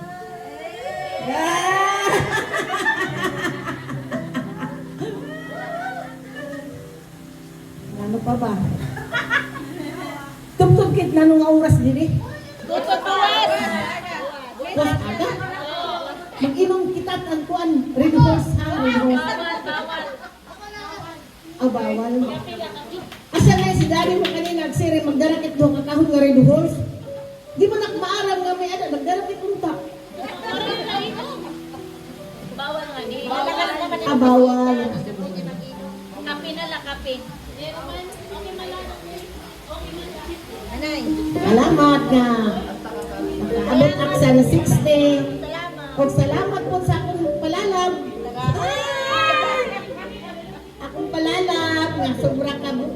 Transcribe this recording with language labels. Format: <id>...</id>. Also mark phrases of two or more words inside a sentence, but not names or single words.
<tl>Yeah! Ano pa ba?</tl> <war>Tugtugkit na nung oras diri. Was aga? Mag-inom kita ang kuan, red horse ha, red horse. Oh, bawal. Asa na si Dari mo kanina nagsiri magdarakit do kakahon nga red horse. Di mo nak maaram nga may ada nagdarakit unta. Bawal nga di. Ah, bawal.</war> <tl>Kape na lang, kape.</tl> <war>Salamat nga. Abot ako sa 60. O salamat po sa akong palalab. Akong palalab nga sobra ka bu.</war>